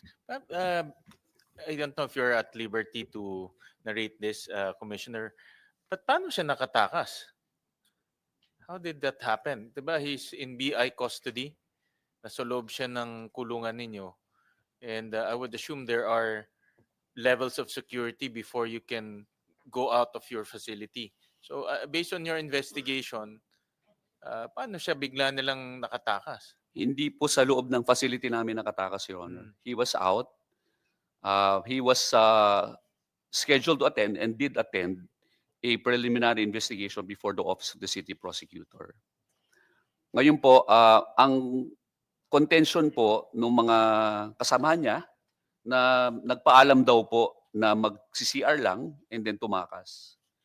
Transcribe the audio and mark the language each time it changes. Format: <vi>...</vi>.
<en>I don't know if you're at liberty to narrate this, Commissioner, but</en> <tl>paano siya nakatakas?</tl> <en>How did that happen?</en> <tl>Diba</tl> <en>he's in BI custody?</en> <tl>Nasa loob siya ng kulungan ninyo.</tl> <en>And I would assume there are levels of security before you can go out of your facility. So based on your investigation,</en> <tl>paano siya bigla nilang nakatakas? Hindi po sa loob ng facility namin nakatakas, Your Honor.</tl> <en>He was out. He was scheduled to attend and did attend a preliminary investigation before the Office of the City Prosecutor.</en> <tl>Ngayon po, ang contention po ng mga kasama niya na nagpaalam daw po na mag-CCR lang</tl> <en>and then</en> <tl>tumakas.</tl>